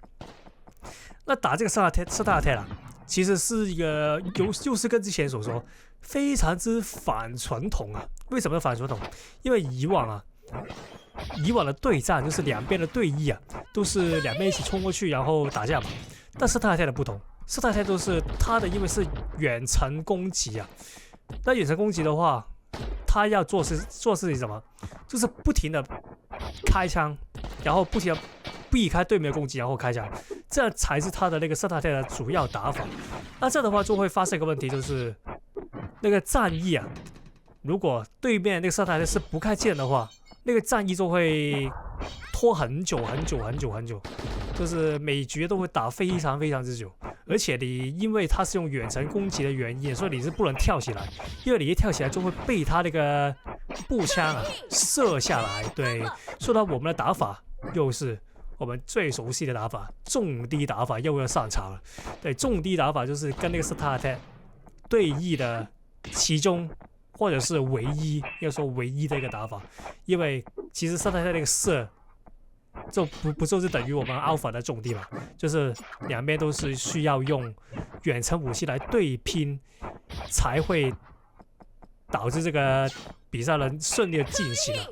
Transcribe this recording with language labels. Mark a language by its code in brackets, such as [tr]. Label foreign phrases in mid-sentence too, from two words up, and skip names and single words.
[zh] 那打這個 Starter Attack 啊，其實是一個就是跟之前所說非常之反傳統啊。為什麼反傳統？因為以往的對戰就是兩邊的對弈啊，都是兩邊一起衝過去然後打架嘛。但 Starter Attack 的不同，Starter Attack 都是它的，因為是遠程攻擊啊。那遠程攻擊的話，它要做事情什麼？就是不停的開槍，然後不停的避開對面的攻擊，然後開槍，這才是他的那個 Starter Attack 的主要打法。那這樣的話就會發生一個問題，就是那個戰役啊，如果對面那個 Starter Attack 是不開劍的話，那個戰役就會拖很久，就是每局都會打非常之久。而且你因為它是用遠程攻擊的原因，所以你是不能跳起來，因為你一跳起來就會被他那個步槍啊射下來。對，所以呢，我們的打法又是我們最熟悉的打法，重低打法又要上場了。對，重低打法就是跟那個 Starter Attack 對弈的其中或者是唯一的一個打法，因為其實 Starter Attack 那個射就不就是等於我們 Alpha 的重低嘛，就是兩邊都是需要用遠程武器來對拼，才會導致這個比賽能順利的進行的。